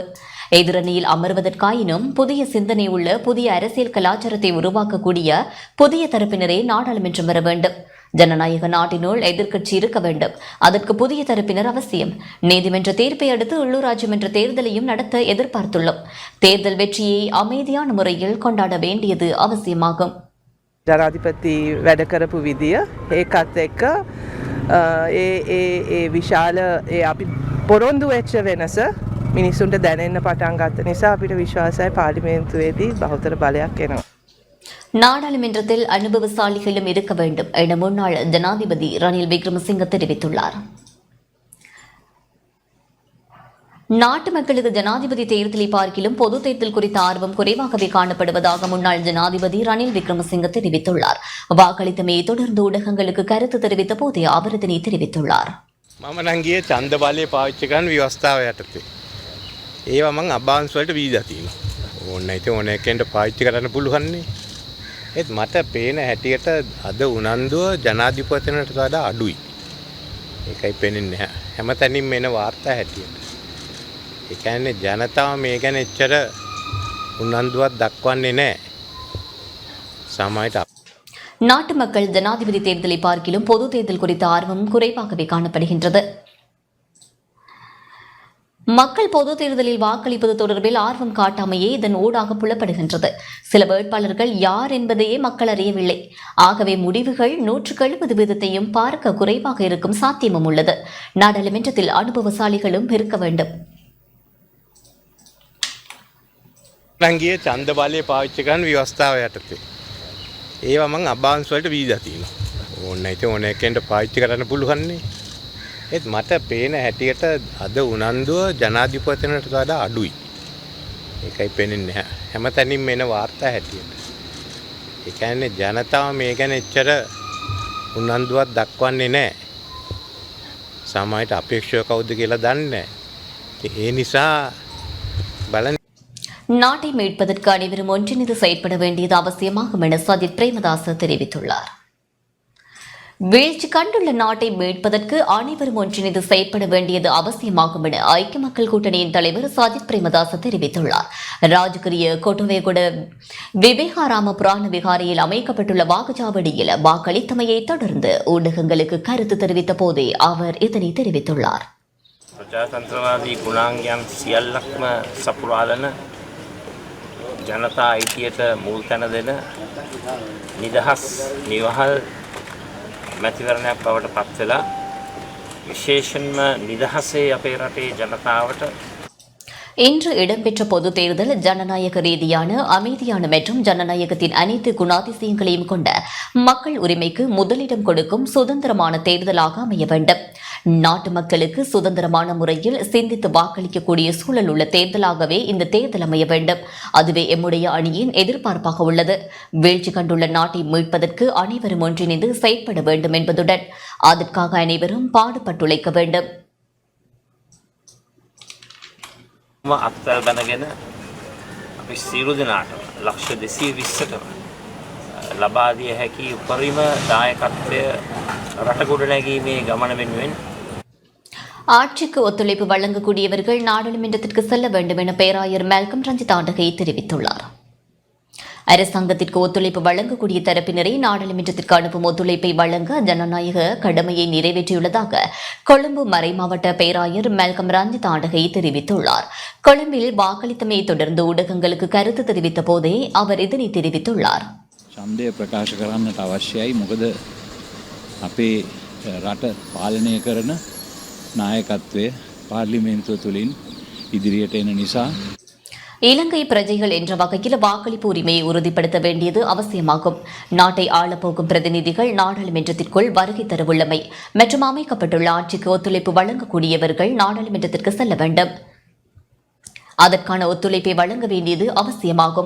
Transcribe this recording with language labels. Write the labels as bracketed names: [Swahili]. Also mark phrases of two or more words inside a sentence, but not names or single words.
[Tamil] எதிரணியில் அமர்வதற்காயினும் புதிய சிந்தனை உள்ள புதிய அரசியல் கலாச்சாரத்தை உருவாக்கக்கூடிய புதிய தரப்பினரே நாடாளுமன்றம் வர வேண்டும். ஜனநாயக நாட்டினுள் எதிர்க்கட்சி இருக்க வேண்டும். அதற்கு புதிய தரப்பினர் அவசியம். நீதிமன்ற தீர்ப்பை அடுத்து உள்ளூராட்சி மன்ற தேர்தலையும் நடத்த எதிர்பார்த்துள்ளோம். தேர்தல் வெற்றியை அமைதியான முறையில் கொண்டாட வேண்டியது அவசியமாகும். [Sinhala] ජනාධිපති වැඩ කරපු විදිය ඒකත් එක්ක ඒ විශාල අපි පොරොන්දු වෙච්ච වෙනස මිනිස්සුන්ට දැනෙන්න පටන් ගත්ත නිසා අපිට විශ්වාසයි පාර්ලිමේන්තුවේදී බහුතර බලයක් එනවා. [Tamil] நாடாளுமன்றத்தில் அனுபவசாலிகளும் இருக்க வேண்டும் என முன்னாள் ஜனாதிபதி ரணில் விக்ரமசிங்க தெரிவித்துள்ளார். நாட்டு மக்களுக்கு ஜனாதிபதி தேர்தலை பார்க்கிலும் பொது தேர்தல் குறித்த ஆர்வம் குறைவாகவே காணப்படுவதாக முன்னாள் ஜனாதிபதி ரணில் விக்ரமசிங்க தெரிவித்துள்ளார். வாக்களித்தமையை தொடர்ந்து ஊடகங்களுக்கு கருத்து தெரிவித்த போதே அவர் இதனை தெரிவித்துள்ளார். [Sinhala] මම නම් ගියේ ඡන්ද බලය පාවිච්චි කරන ව්‍යවස්ථාව යටතේ. ඒවා මම අභාංශ වලට වීදා තියෙනවා. ඕන්න ඉතින් ඕන එකෙන්ට පාවිච්චි කරන්න පුළුවන්නේ. ඒත් මට පේන හැටියට අද උනන්දුව ජනාධිපතිනට වඩා අඩුයි. ඒකයි පේන්නේ නැහැ. හැමතැනින්ම එන වාර්තා හැටියට. ඒ කියන්නේ ජනතාව මේ ගැන එච්චර උනන්දුවක් දක්වන්නේ නැහැ. සමහරට [Tamil] நாட்டு மக்கள் ஜனாதிபதி தேர்தலை பார்க்கிலும் பொது தேர்தல் குறித்த ஆர்வம் குறைவாகவே காணப்படுகின்றது. மக்கள் பொது தேர்தலில் வாக்களிப்பது தொடர்பில் ஆர்வம் காட்டாமையே இதன் ஊடாக புலப்படுகின்றது. சில வேட்பாளர்கள் யார் என்பதையே மக்கள் அறியவில்லை. ஆகவே முடிவுகள் 170% பார்க்க குறைவாக இருக்கும் சாத்தியமும் உள்ளது. நாடாளுமன்றத்தில் அனுபவசாலிகளும் இருக்க வேண்டும். [Sinhala] නම් ගියේ ඡන්ද බලය පාවිච්චි කරන ව්‍යවස්ථාව යටතේ. ඒවා මම අභාංශ වලට වීදා තියෙනවා. ඕන්න ඉතින් ඕන එකෙන්ට පාවිච්චි කරන්න පුළුවන්නේ. ඒත් මට පේන හැටියට අද උනන්දුව ජනාධිපතිනට වඩා අඩුයි. ඒකයි පේන්නේ නැහැ. හැමතැනින්ම එන වාර්තා හැටියට. ඒ කියන්නේ ජනතාව මේ ගැන එච්චර උනන්දුවක් දක්වන්නේ නැහැ. සමහරට අපේක්ෂක කවුද කියලා දන්නේ නැහැ. ඒ නිසා බලන්න [Tamil] நாட்டை மீட்பதற்கு அனைவரும் ஒன்றிணைந்து செயற்பட வேண்டியது அவசியமாகும் என சஜித் பிரேமதாச தெரிவித்துள்ளார். வீழ்ச்சி கண்டுள்ள நாட்டை மீட்பதற்கு அனைவரும் ஒன்றிணைந்து செயற்பட வேண்டியது அவசியமாகும் என ஐக்கிய மக்கள் கூட்டணியின் தலைவர் சஜித் பிரேமதாச தெரிவித்துள்ளார். ராஜகிரிய கொட்டுவேகுட விவேகாராம புராண விகாரையில் அமைக்கப்பட்டுள்ள வாக்குச்சாவடியில் வாக்களித்தமையை தொடர்ந்து ஊடகங்களுக்கு கருத்து தெரிவித்த போதே அவர் இதனை தெரிவித்துள்ளார். [Sinhala] ජාතන්ත්‍රවාදී ගුණාංගයන් සියල්ලක්ම සපුරාලන ජනතා අයිතියට මුල් තැන දෙන නිදහස් නිවහල් මැතිවරණයක් බවට පත් වෙලා විශේෂයෙන්ම නිදහසේ අපේ රටේ ජනතාවට [Tamil] இன்று இடம்பெற்ற பொதுத் தேர்தல் ஜனநாயக ரீதியான அமைதியான மற்றும் ஜனநாயகத்தின் அனைத்து குணாதிசயங்களையும் கொண்ட மக்கள் உரிமைக்கு முதலிடம் கொடுக்கும் சுதந்திரமான தேர்தலாக அமைய வேண்டும். நாட்டு மக்களுக்கு சுதந்திரமான முறையில் சிந்தித்து வாக்களிக்கக்கூடிய சூழல் உள்ள தேர்தலாகவே இந்த தேர்தல் அமைய வேண்டும். அதுவே எம்முடைய அணியின் எதிர்பார்ப்பாக உள்ளது. வீழ்ச்சி கண்டுள்ள நாட்டை மீட்பதற்கு அனைவரும் ஒன்றிணைந்து செயற்பட வேண்டும் என்பதுடன் அதற்காக அனைவரும் பாடுபட்டுழைக்க வேண்டும். [Sinhala] අත්වැල් බැනගෙන අපි සියලු දෙනාටම ලක්ෂ 220ටම ලබා දිය හැකි උපරිම දායකත්වය රට ගොඩනැගීමේ ගමන වෙනුවෙන් [Tamil] ஆட்சிக்கு ஒத்துழைப்பு வழங்கக்கூடியவர்கள் நாடாளுமன்றத்திற்கு செல்ல வேண்டும் என பேராயர் மேல்கம் ரஞ்சித் ஆண்டகை தெரிவித்துள்ளார். அரசாங்கத்திற்கு ஒத்துழைப்பு வழங்கக்கூடிய தரப்பினரை நாடாளுமன்றத்திற்கு அனுப்பும் ஒத்துழைப்பை வழங்க ஜனநாயக கடமையை நிறைவேற்றியுள்ளதாக கொழும்பு மறைமாவட்ட பேராயர் மேல்கம் ரஞ்சித் ஆண்டகை தெரிவித்துள்ளார். கொழும்பில் வாக்களித்தமையை தொடர்ந்து ஊடகங்களுக்கு கருத்து தெரிவித்த போதே அவர் இதனை தெரிவித்துள்ளார். [Sinhala] ඡන්දය ප්‍රකාශ කරන්නට අවශ්‍යයි. මොකද අපේ රට පාලනය කරන නායකත්වය පාර්ලිමේන්තුව තුළින් ඉදිරියට එන නිසා [Tamil] இலங்கை பிரஜைகள் என்ற வகையில் வாக்களிப்பு உரிமையை உறுதிப்படுத்த வேண்டியது அவசியமாகும். நாட்டை ஆளப்போகும் பிரதிநிதிகள் நாடாளுமன்றத்திற்குள் வருகை தரவுள்ளமை மற்றும் அமைக்கப்பட்டுள்ள ஆட்சிக்கு ஒத்துழைப்பு வழங்கக்கூடியவர்கள் நாடாளுமன்றத்திற்கு செல்ல வேண்டும். அதற்கான ஒத்துழைப்பை வழங்க வேண்டியது அவசியமாகும்.